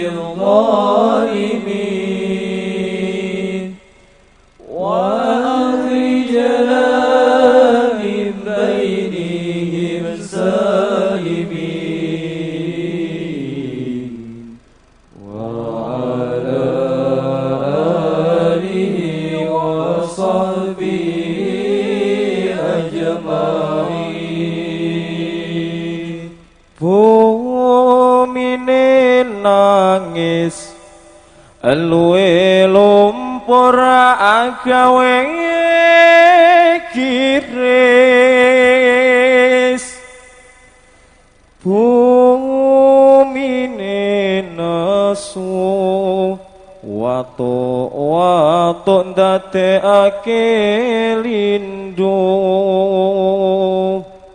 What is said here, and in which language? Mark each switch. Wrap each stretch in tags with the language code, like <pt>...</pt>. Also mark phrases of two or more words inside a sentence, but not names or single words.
<ar>بالظالمين وأخرجنا من بينهم سالمين وعلى آله وصحبه أجمعين.</ar> <jv>Bumine nangis luwe lumpur agawe kiris. Bumine nesu watu ndadekake lindung.</jv>